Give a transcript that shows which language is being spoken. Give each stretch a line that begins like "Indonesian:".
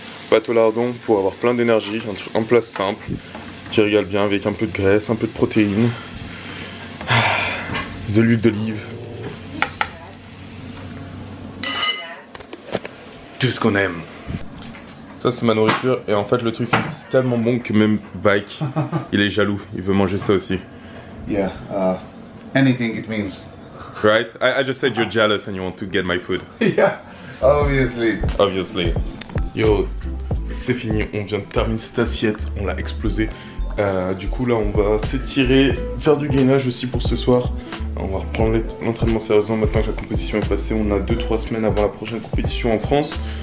French: Pâte au lardon pour avoir plein d'énergie, un plat simple, qui régale bien avec un peu de graisse, un peu de protéines, de l'huile d'olive. Tout ce qu'on aime. Ça c'est ma nourriture et en fait le truc c'est que c'est tellement bon que même Vike, il est jaloux, il veut manger ça aussi.
English: Yeah, anything it means. Right? I just said you're jealous and you want to get my food. Yeah, obviously. Obviously.
French: Yo, c'est fini, on vient de terminer cette assiette, on l'a explosé. Du coup là on va s'étirer, faire du gainage aussi pour ce soir. On va reprendre l'entraînement sérieusement maintenant que la compétition est passée. On a 2-3 semaines avant la prochaine compétition en France.